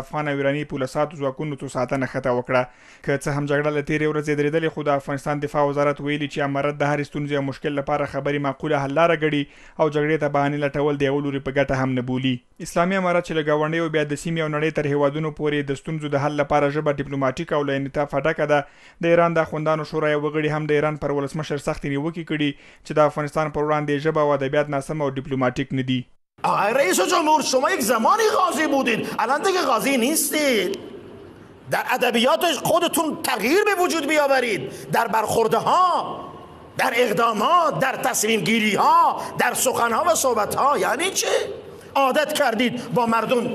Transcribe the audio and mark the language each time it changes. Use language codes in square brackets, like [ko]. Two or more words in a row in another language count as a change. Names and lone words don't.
[ps] افغان او ایراني پوله ساتو ځواکونو څو ساعته نښته وکړه که څه هم جګړه له تېرې ورځې درېدلې خو د افغانستان دفاع وزارت ویلي چې امارت د هرې ستونزې او مشکل لپاره خبرې معقوله حل لاره ګڼي او جګړې ته بهانې لټول د یوه لوري په ګټه هم نه بولي اسلامي امارت چې له ګاونډیو بیا د سیمې او نړۍ تر هیوادونو پورې د ستونزو د حل لپاره ژبه ډیپلوماټیک او له انعطافه ډکه ده د ایران د اخوندانو شورا یو غړي هم د ایران پر ولسمشر سختې نیوکې کړي چې د افغانستان پر وړاندې ژبه و ادبیات ناسم او دیپلماتیک ندی. [fa] آقای رئیس جمهور شما یک زمانی قاضی بودید الان دیگه قاضی نیستید در ادبیات خودتون تغییر به وجود بیاورید در برخورده ها در اقدامات در تصمیم گیری ها در سخن ها و صحبت ها یعنی چه عادت کردید با مردم